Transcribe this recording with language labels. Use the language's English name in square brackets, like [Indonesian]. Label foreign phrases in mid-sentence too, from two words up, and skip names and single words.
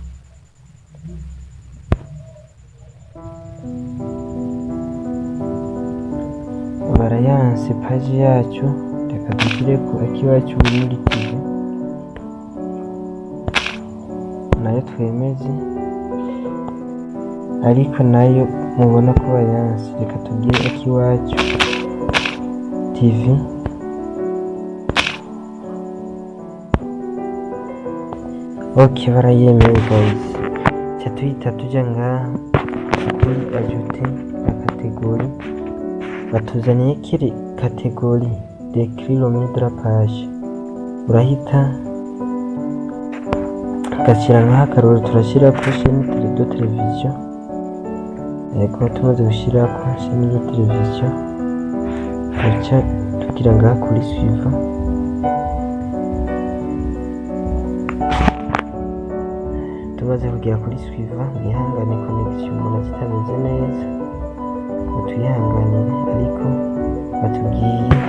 [Rundi] Barayanse page yacu, reka dushyireko akiwacu Burundi TV, nayo twemeze, ariko nayo mubona ko bayanse. Reka tugire akiwacu TV. Okay, barayemeye guys. Cha tuhita tuja ngaha kuri [French] ajouter la catégorie, [Rundi] batuzaniye kiri [French] catégorie d'écrire le nom de la page. [Rundi] Urahita gashyira ngaha karori, turashyira ku [French] chaîne de télévision. [Rundi] Ego tumaze gushyira ku [French] chaîne de télévision, [Rundi] tuca tugira ngaha kuri suivant. Tumaze kugera kuri suivant, mwihangane connection umuntu zitameze neza, tuyihanganire, ariko batubwiye